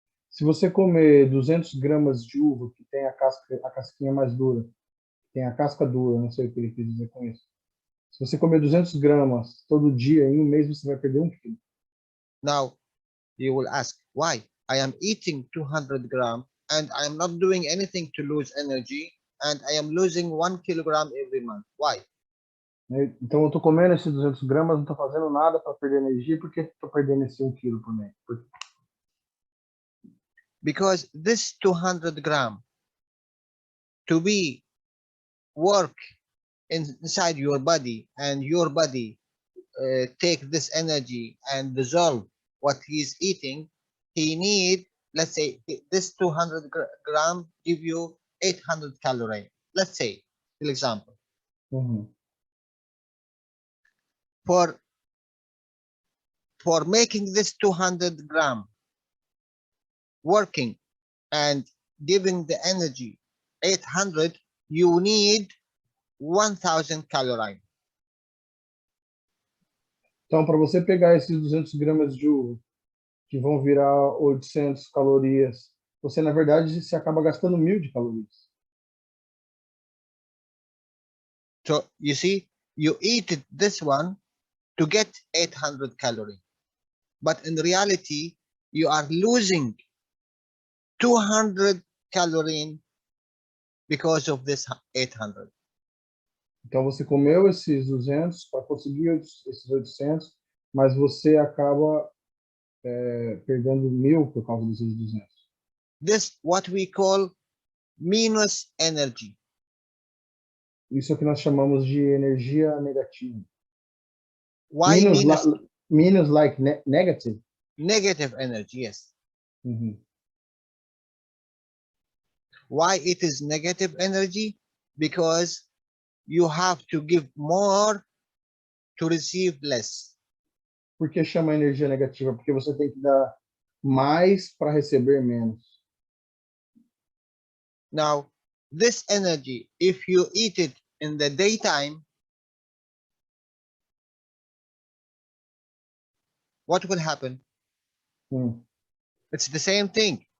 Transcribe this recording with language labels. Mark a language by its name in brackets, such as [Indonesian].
[Portuguese] Se você comer 200 gramas de uva, que tem a casquinha mais dura, tem a casca dura, não sei o que ele quis dizer com isso. Se você comer 200 gramas todo dia, em um mês você vai perder 1 quilo. [English] Now, you will ask, why? I am eating 200 grams and I am not doing anything to lose energy and I am losing 1 kilogram every month. Why? [Portuguese] Então eu estou comendo esses 200 gramas, não estou fazendo nada para perder energia, por que estou perdendo esse 1 quilo por mês? [English] Because this 200 gram to be work inside your body and your body take this energy and dissolve what he's eating, he need, let's say this 200 gram give you 800 calories. Let's say, for example, for making this 200 gram working and giving the energy 800, you need 1000 calories. [Portuguese] Então, para você pegar esses 200 gramas de uva, que vão virar 800 calorias, você, na verdade, se acaba gastando 1000 de calorias. [English] So, you see, you eat this one to get 800 calories. But in reality, you are losing 200 calories because of this 800. [Portuguese] Então, você comeu esses 200 para conseguir esses 800, mas você acaba perdendo 1000 por causa desses 200. [English] This what we call minus energy. [Portuguese] Isso é o que nós chamamos de energia negativa. [English] Why minus like negative? Negative energy, yes. Why it is negative energy? Because you have to give more to receive less. [Portuguese] Por que chama energia negativa? Porque você tem que dar mais para receber menos. [English] Now, this energy, if you eat it in the daytime, what will happen? It's the same thing.